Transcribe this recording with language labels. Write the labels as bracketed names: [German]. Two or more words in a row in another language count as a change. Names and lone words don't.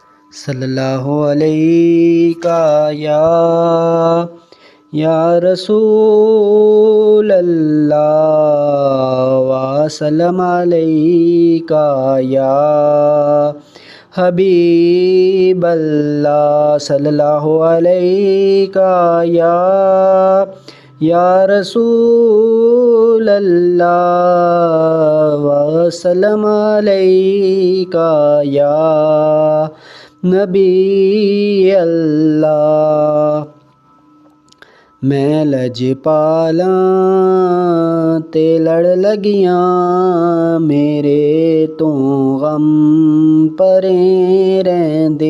[Arabic] صلى الله عليك يا رسول الله وسلم عليك يا حبيب الله صلى الله عليك يا رسول الله وسلم عليك يا نبي الله. [Punjabi] ਮੈਂ ਲਜਪਾਲਾਂ ਤੇ ਲੜ ਲੱਗੀਆਂ ਮੇਰੇ ਤੋਂ ਗ਼ਮ ਪਰੇ ਰਹਿੰਦੇ।